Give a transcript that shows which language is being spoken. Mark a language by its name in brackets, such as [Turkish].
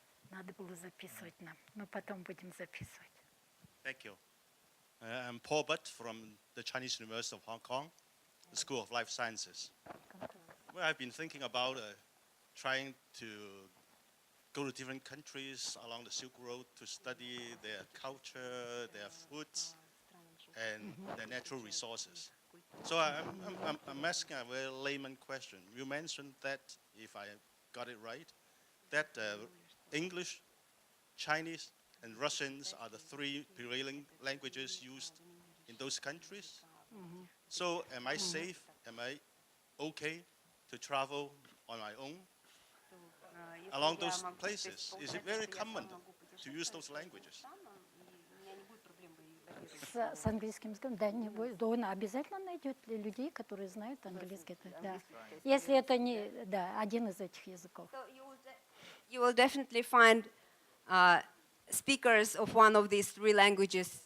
[Russian] Надо было записывать нам, но потом будем записывать. [English] Thank you. I'm Paul Butt from the Chinese University of Hong Kong, the School of Life Sciences. Well, I've been thinking about trying to go to different countries along the Silk Road to study their culture, their foods, and their natural resources. So I'm asking a very layman question. You mentioned that, if I got it right, that English, Chinese, and Russians are the three prevailing languages used in those countries. So am I safe? Am I okay to travel on my own along those places? Is it very common to use those languages? [Russian] С английским языком, да, не будет. Он обязательно найдет людей, которые знают английский. Да. Если это не, да, один из этих языков. [English] You will definitely find speakers of one of these three languages.